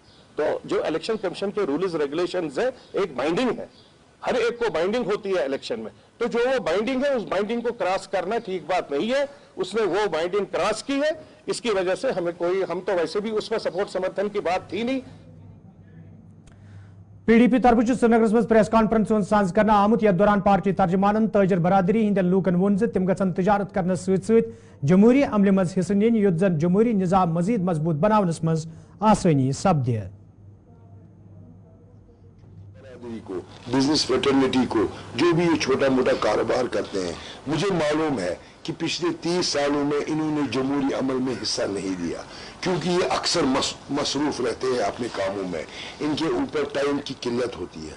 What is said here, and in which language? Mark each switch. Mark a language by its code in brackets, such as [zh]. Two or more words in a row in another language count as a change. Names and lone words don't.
[ur] تو جو [en] election commission [ur] کے [en] rules regulations [ur] ہے، ایک بائنڈنگ ہے، ہر ایک کو بائنڈنگ ہوتی ہے الیکشن میں، تو جو وہ بائنڈنگ ہے اس بائنڈنگ کو کراس کرنا ٹھیک بات نہیں ہے. اس نے وہ [en] binding cross [ur] کی ہے، اس کی وجہ سے ہمیں کوئی، ہم تو ویسے بھی اس میں سپورٹ سمرتھن کی بات تھی نہیں. [ks] पीडीपी तरफ श्रीनगर में [en] press conference [ks] साज करना आमुत, यथ दौरान पार्टी तर्जमानन ताजर बरादरी हिंदन लूकन वोन तिम गन तजारत करने सत जमहूरी अमल मज हिस्स नीन युत जन जमहूरी निजाम मजीद मजबूत बनावनस मज आसानी सपदे। [ur] کو, [en] business fraternity [ur] کو، جو بھی یہ چھوٹا موٹا کاروبار کرتے ہیں، مجھے معلوم ہے کہ پچھلے 30 سالوں میں انہوں نے جمہوری عمل میں حصہ نہیں لیا، کیونکہ یہ اکثر مصروف رہتے ہیں اپنے کاموں میں، ان کے اوپر ٹائم کی قلت ہوتی ہے.